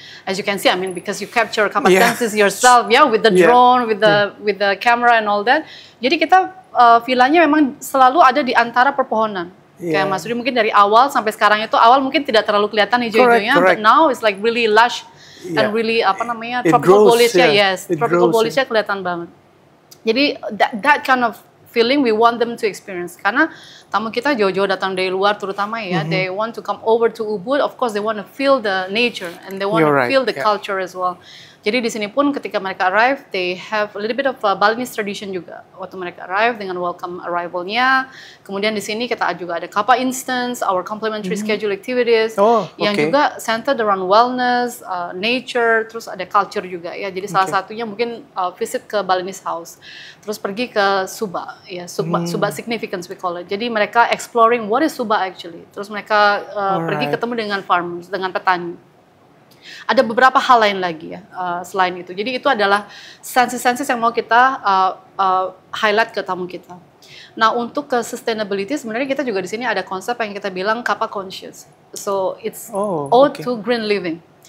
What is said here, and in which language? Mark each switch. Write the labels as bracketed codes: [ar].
[en] As you can see, I mean, because you capture Kappa Senses yourself, with the drone, with the camera and all that. [id] Jadi kita villanya memang selalu ada di antara perpohonan. Kayak Mas Rudi mungkin dari awal sampai sekarang itu awal mungkin tidak terlalu kelihatan hijau-hijaunya, [en] but now it's like really lush. And really tropical foliage-nya, tropical foliage-nya [id] kelihatan banget. [en] Jadi that kind of feeling we want them to experience. [id] Karena tamu kita jauh-jauh datang dari luar terutama ya, [en] they want to come over to Ubud, of course they want to feel the nature and they want to feel the culture as well. [id] Jadi di sini pun ketika mereka [en] arrive, they have a little bit of Balinese tradition [id] juga. Waktu mereka arrive dengan [en] welcome arrival- [id] nya. Kemudian di sini kita juga ada Kappa Instance, [en] our complimentary schedule activities, [id] yang juga [en] centered around wellness, nature, [id] terus ada culture juga ya. Jadi salah satunya mungkin visit ke Balinese house, terus pergi ke Suba, ya Suba significance [en] we call it. [id] Jadi mereka [en] exploring what is Suba actually. [id] Terus mereka pergi ketemu dengan farmers, dengan petani. Ada beberapa hal lain lagi ya selain itu. Jadi itu adalah senses-senses yang mau kita highlight ke tamu kita. Nah untuk ke sustainability sebenarnya kita juga di sini ada konsep yang kita bilang Kappa Conscious. [en] So it's ode to green living.